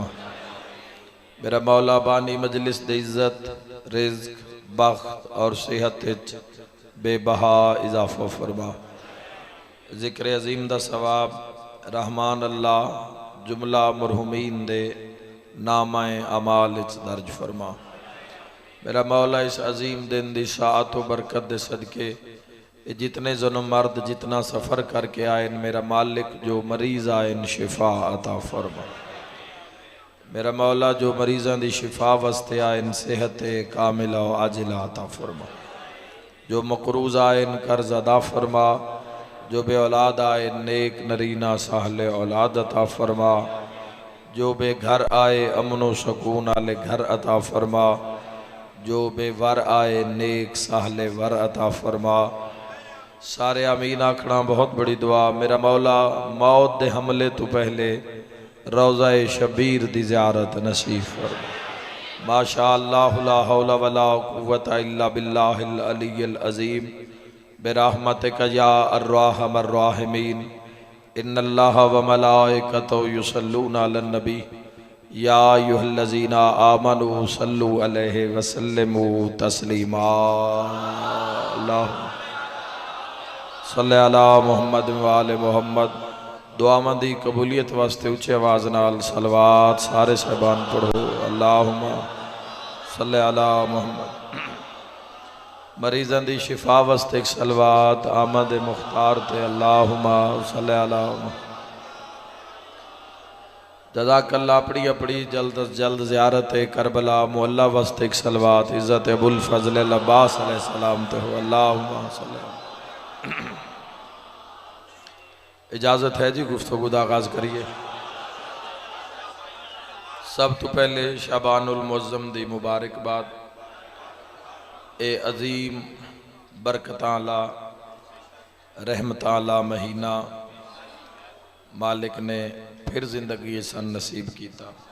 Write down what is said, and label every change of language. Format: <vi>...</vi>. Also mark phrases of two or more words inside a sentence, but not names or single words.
<pa>میرا مولا بانی مجلس دے عزت رزق بخت اور صحت بے بہا اضافہ فرما. ذکر عظیم دا ثواب رحمان اللہ جملہ مرحومین دے نامہ اعمال درج فرما. میرا مولا اس عظیم دن دی شاعت و برکت دے صدقے جتنے جنم مرد جتنا سفر کرکے آئے میرا مالک جو مریض آئے شفا عطا فرما. میرا مولا جو مریضاں دی شفا واسطے آئے صحت کاملہ و عاجلہ عطا فرما. جو مقروض آئے قرض ادا فرما. جو بے اولاد آئے نیک نرینہ صالحے اولاد عطا فرما. جو بے گھر آئے امن و سکون آلے گھر عطا فرما. جو بے ور آئے نیک صالحے ور عطا فرما. سارے آمین آکھنا بہت بڑی دعا. میرا مولا موت دے حملے توں پہلے روضہ شبیر دی زیارت نصیب فرما.</pa> <ar>ما شاء الله لا حول ولا قوة إلا بالله العلي العظيم برحمتك يا أرحم الراحمين. إن الله وملائكته يصلون على النبي يا أيها الذين آمنوا صلوا عليه وسلموا تسليما. اللهم صل على محمد وآل محمد.</ar> <pa>دعامندی قبولیت واسطے اچے آواز نال صلوات سارے صاحبان پڑھو.</pa> <ar>اللهم صل على محمد.</ar> <pa>مریضاں دی شفا واسطے اک صلوات آمد مختار تے</pa> <ar>اللهم صل على محمد.</ar> <pa>जज़ाकल्लाह। اپنی اپنی جلد از جلد زیارت کربلا معلیٰ واسطے اک صلوات عزت ابو الفضل عباس علیہ السلام تے ہو.</pa> <ar>اللهم صل على.</ar> <pa>اجازت ہے جی گفتگو دا آغاز کریے. سب توں پہلے شعبان المعظم دی مبارکباد. اے عظیم برکتاں آلا رحمتاں آلا مہینہ مالک نے فیر زندگی سن نصیب کیا.</pa>